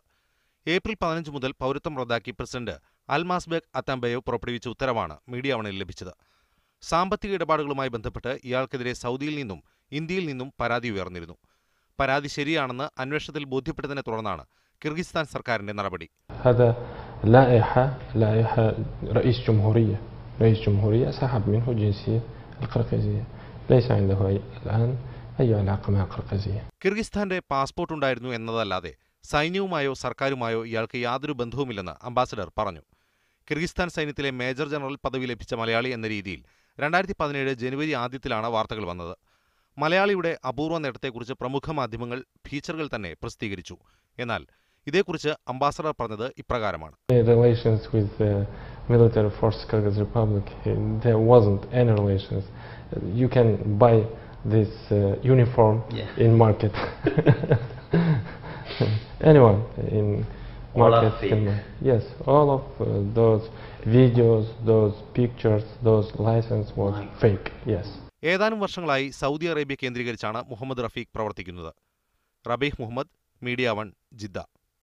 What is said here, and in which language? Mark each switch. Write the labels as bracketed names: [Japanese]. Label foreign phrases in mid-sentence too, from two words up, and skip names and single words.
[Malayalam] ഏപ്രിൽ 15 മുതൽ പൗരത്വം റദ്ദാക്കി പ്രസിഡന്റ് അൽമാസ്ബെഗ് അത്താംബയേവ് പുറപ്പെടുവിച്ച ഉത്തരവാണ് മീഡിയ വണിൽ ലഭിച്ചത്. സാമ്പത്തിക ഇടപാടുകളുമായി ബന്ധപ്പെട്ട് ഇയാൾക്കെതിരെ സൗദിയിൽ നിന്നും ഇന്ത്യയിൽ നിന്നും പരാതി ഉയർന്നിരുന്നു. പരാതി ശരിയാണെന്ന് അന്വേഷണത്തിൽ ബോധ്യപ്പെട്ടതിനെ തുടർന്നാണ് കിർഗിസ്ഥാൻ സർക്കാരിന്റെ നടപടി. [Arabic] رئيس جمهورية سحب منه الجنسية القرقيزية ليس عنده الآن أي علاقة مع القرقيزية. [Malayalam] കിർഗിസ്ഥാന്റെ പാസ്പോർട്ട് ഉണ്ടായിരുന്നു എന്നതല്ലാതെ സൈന്യവുമായോ സർക്കാരുമായോ ഇയാൾക്ക് യാതൊരു ബന്ധവുമില്ലെന്ന് അംബാസഡർ പറഞ്ഞു. കിർഗിസ്ഥാൻ സൈന്യത്തിലെ മേജർ ജനറൽ പദവി ലഭിച്ച മലയാളി എന്ന രീതിയിൽ 2017 ജനുവരി ആദ്യത്തിലാണ് വാർത്തകൾ വന്നത്. മലയാളിയുടെ അപൂർവ നേട്ടത്തെക്കുറിച്ച് പ്രമുഖ മാധ്യമങ്ങൾ ഫീച്ചറുകൾ തന്നെ പ്രസിദ്ധീകരിച്ചു. എന്നാൽ ഇതേക്കുറിച്ച് അംബാസഡർ പറഞ്ഞത് ഇപ്രകാരമാണ്. [English] Relations with the military force Kyrgyz Republic, there wasn't any relations. You can buy this uniform in market. Anyone in market can buy. Yes, all of those videos, those pictures, those license was fake. Yes. [Malayalam] ഏതാനും വർഷങ്ങളായി സൗദി അറേബ്യ കേന്ദ്രീകരിച്ചാണ് മുഹമ്മദ് റഫീഖ് പ്രവർത്തിക്കുന്നത്. റബീഹ് മുഹമ്മദ്, മീഡിയ 1, ജിദ്ദ.